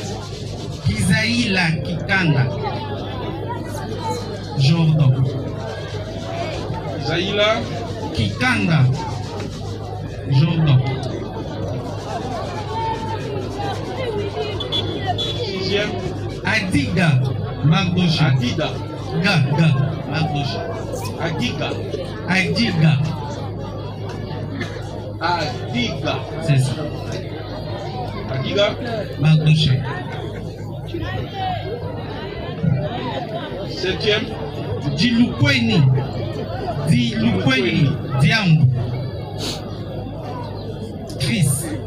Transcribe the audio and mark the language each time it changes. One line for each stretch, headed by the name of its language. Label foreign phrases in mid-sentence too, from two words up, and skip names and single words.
French: Kizaïla Kikanda. Jordan. Zaïla. Kikanda. Jordan. Sixième. Adiga. Mardoche. Adida. Ga. Mardoche. Adiga. Adiga. Adiga. C'est ça. Adiga. Mardoche. Septième. Dilukweni. Diambo. Chris.